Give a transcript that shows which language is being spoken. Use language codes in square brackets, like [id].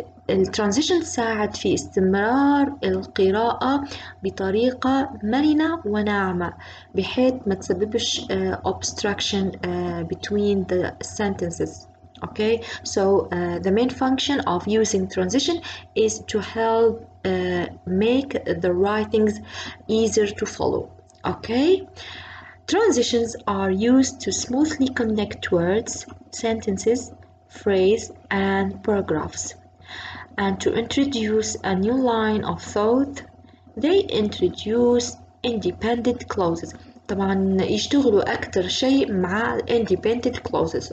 [ar] الترانزيشن تساعد في استمرار القراءة بطريقة مرنة وناعمة بحيث ما تسببش [en] obstruction between the sentences. okay so the main function of using transition is to help make the writings easier to follow. okay transitions are used to smoothly connect words, sentences, phrase and paragraphs, and to introduce a new line of thought. They introduce independent clauses. [ar] طبعا يشتغلوا أكتر شيء مع independent clauses.